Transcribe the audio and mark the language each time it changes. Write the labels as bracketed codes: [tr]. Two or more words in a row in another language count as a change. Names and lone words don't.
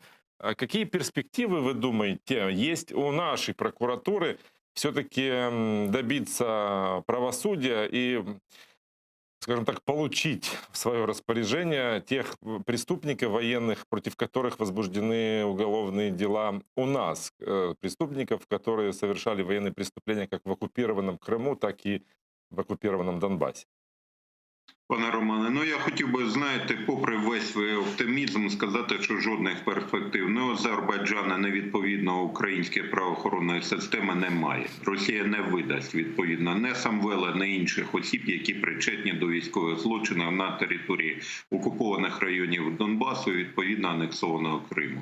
[ru] Какие перспективы, вы думаете, есть у нашей прокуратуры все-таки добиться правосудия и, скажем так, получить в свое распоряжение тех преступников военных, против которых возбуждены уголовные дела у нас, преступников, которые совершали военные преступления как в оккупированном Крыму, так и в оккупированном Донбассе? [uk] Пане Романе, ну я хотів би, знаєте, попри весь свій оптимізм, сказати, що жодних перспектив ні у Азербайджана, ні відповідно української правоохоронної системи немає. Росія не видасть відповідно не Самвела, ні інших осіб, які причетні до військових злочинів на території окупованих районів Донбасу і відповідно анексованого Криму.